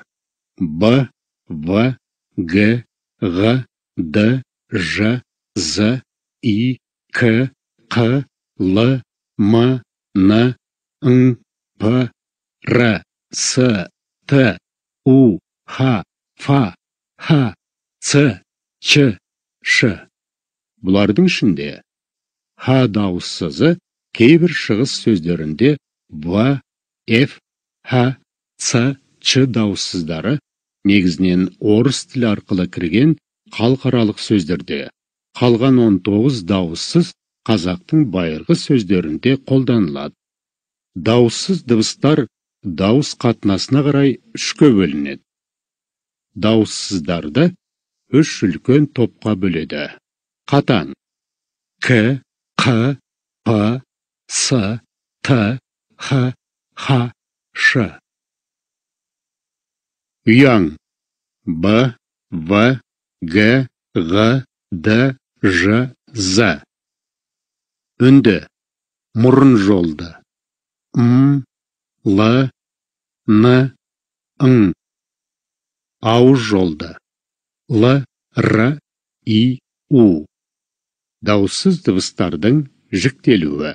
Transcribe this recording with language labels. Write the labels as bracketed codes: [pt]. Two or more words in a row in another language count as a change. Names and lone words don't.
[kk] Б, В, Г, Ғ, Д, Ж, З, И, К, Қ, Л, М, Н, Ң, П, Р, С, Т, У, Х, Ф, Х, Ц, Ч, Ш. Бұлардың ішінде Х дауыссызы кейбір шығыс сөздерінде В, Ф, Х, Ц, Ч дауыссыздары негізінен орыс тілі арқылы кірген халықаралық сөздерде, қалған 19 дауыссыз қазақтың байырғы сөздерінде қолданылады. Дауыссыз дыбыстар дауыс қатынасына қарай үшке бөлінеді. Дауыссыздарды үш үлкен топқа бөледі. Қатаң: К, Қ, П, С, Т, Х, Х, Ш. Ұяң: Б, В, Г, Ғ, Д, Ж, З. Үнді: мұрын жолды: М, Л, Н, Ң. Ауыз жолды: Л, Р, И, У. Дауыссыз дыбыстардың жіктелуі.